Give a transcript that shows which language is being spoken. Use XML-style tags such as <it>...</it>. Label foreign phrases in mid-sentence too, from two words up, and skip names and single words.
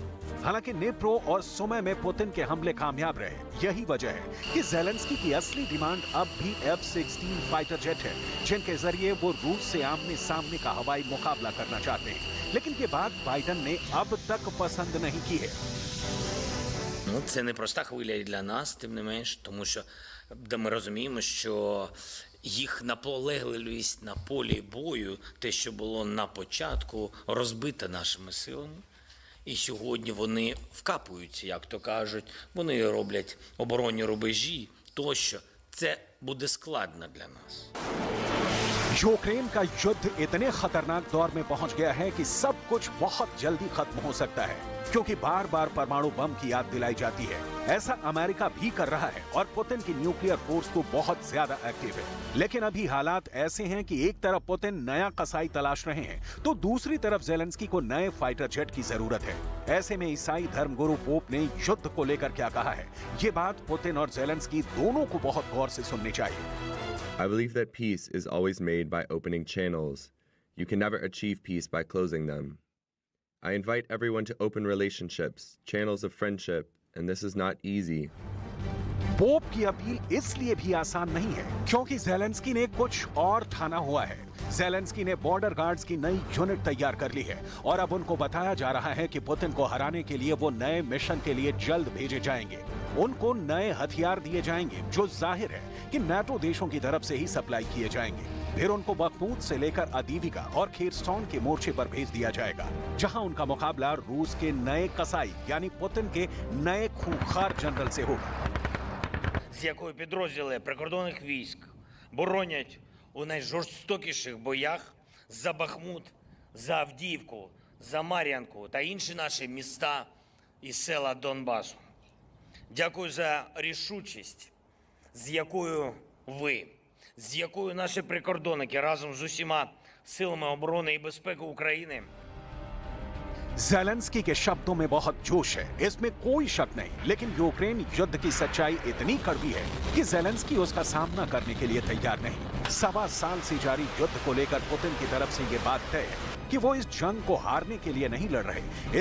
<hi>हालांकि निप्रो और सुमे में पुतिन के हमले कामयाब रहे। यही वजह है कि ज़ेलेंस्की की असली डिमांड अब भी F-16</hi> <en>fighter jet</en> <hi>है, जिनके जरिए वो रूस से आमने सामने का हवाई मुकाबला करना चाहते हैं। लेकिन ये बात बाइडेन ने अब तक पसंद नहीं की है।</hi> <uk>Ну, це не проста хвиля і для нас, тим не менш, тому що ми розуміємо, що їх наполегливість на полі бою, те, що було на початку, розбите нашими силами. І сьогодні вони вкапуються, як то кажуть, вони роблять оборонні рубежі, тощо. Це буде складно для нас.</uk> <hi>यूक्रेन का युद्ध इतने खतरनाक दौर में पहुंच गया है कि सब कुछ बहुत जल्दी खत्म हो सकता है, क्योंकि बार बार परमाणु बम की याद दिलाई जाती है। ऐसा अमेरिका भी कर रहा है और पुतिन की</hi> <en>nuclear force</en> <hi>तो बहुत ज्यादा एक्टिव है। लेकिन अभी हालात ऐसे हैं कि एक तरफ पुतिन नया कसाई तलाश रहे हैं, तो दूसरी तरफ ज़ेलेंस्की को नए</hi> <en>fighter jet</en> <hi>की जरूरत है। ऐसे में ईसाई धर्मगुरु पोप ने युद्ध को लेकर क्या कहा है, ये बात पुतिन और ज़ेलेंस्की दोनों को बहुत गौर से सुननी चाहिए।</hi> <en>I believe that peace is always made by opening channels. You can never achieve peace by closing them. I invite everyone to open relationships, channels of friendship, and this is not easy.</en> <hi>पोप की अपील इसलिए भी आसान नहीं है क्योंकि ज़ेलेंस्की ने कुछ और ठाना हुआ है। ज़ेलेंस्की ने</hi> <en>border guards</en> <hi>की नई यूनिट तैयार कर ली है और अब उनको बताया जा रहा है कि पुतिन को हराने के लिए वो नए मिशन के लिए जल्द भेजे जाएंगे। उनको नए हथियार दिए जाएंगे जो जाहिर है कि नाटो देशों की तरफ से ही सप्लाई किए जाएंगे। फिर उनको बखमूत से लेकर अदीविका और खेरस्टोन के मोर्चे पर भेज दिया जाएगा, जहां उनका मुकाबला रूस के नए कसाई यानी पुतिन के नए खूंखार जनरल से होगा।</hi> <uk>З якою підрозділи прикордонних військ боронять у найжорстокіших боях за Бахмут, за Авдіївку, за Мар'янку та інші наші міста і села Донбасу. Дякую за рішучість, з якою ви, з якою наші прикордонники разом з усіма силами оборони і безпеки України</uk> <hi>ज़ेलेंस्की के शब्दों में बहुत जोश है, इसमें कोई शक नहीं। लेकिन यूक्रेन युद्ध की सच्चाई इतनी कड़वी है कि ज़ेलेंस्की उसका सामना करने के लिए तैयार नहीं। 1.25 साल से जारी युद्ध को लेकर पुतिन की तरफ से ये बात तय है कि वो इस जंग को हारने के लिए नहीं लड़ रहे।</hi>